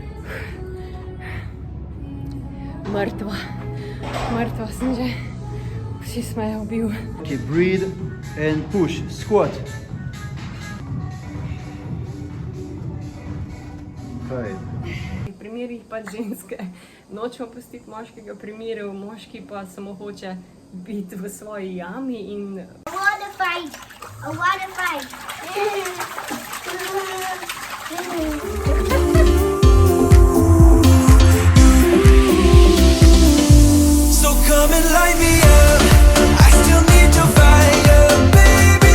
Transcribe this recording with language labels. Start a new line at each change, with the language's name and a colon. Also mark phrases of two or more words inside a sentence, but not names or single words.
Slovenian: Mrtva. Mrtva sem že. Vsi smo jo ubil.
English: Okay, breathe and push. Squat. 5.
Slovenian: V primerih pač ženske nočemo pustiti moškega v primeru, moški pa samo hoče biti v svoji jami in
English: I wanna fight. I wanna fight. So come and light me up. I still need your fire, baby.